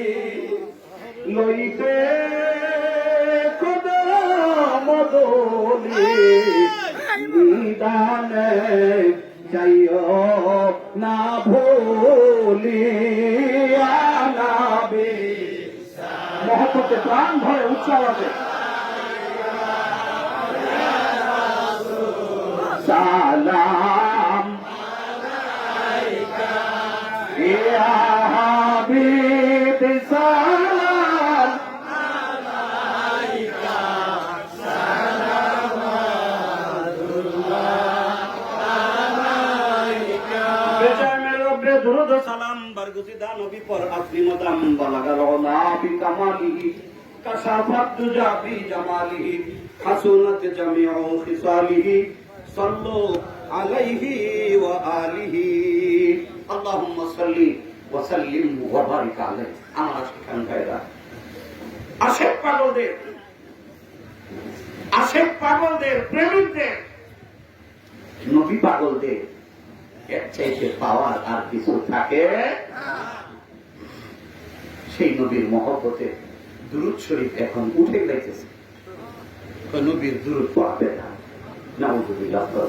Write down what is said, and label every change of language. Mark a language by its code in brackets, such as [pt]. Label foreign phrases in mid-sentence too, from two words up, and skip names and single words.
[bn] লইতে মদলি নিদানে যাইও না ভুলি আনাবি মহব্বতে প্রাণ ভরে উচ্চারণে [ar] سلام يا حبيب سلام [ur] درود سلام برگزیدہ نبی پر اپنی مدام [ar] بلغ العلا بکمالہ کشافت دجا بجمالہ حسنت جمیع خصالہ صلو علیہ وآلہ اللہم صلی وسلم وبارک علیہ [bn] আমার আশিকান ভাইরা আশেক পাগলদের প্রেমিকদের নবী পাগলদের এর চাইতে পাওয়ার আর কিছু থাকে সেই নবীর মহব্বতে দুরূদ শরীফ এখন উঠে যাইতেছে নবীর দুরূদ পড়াবে না নাউযুবিল্লাহ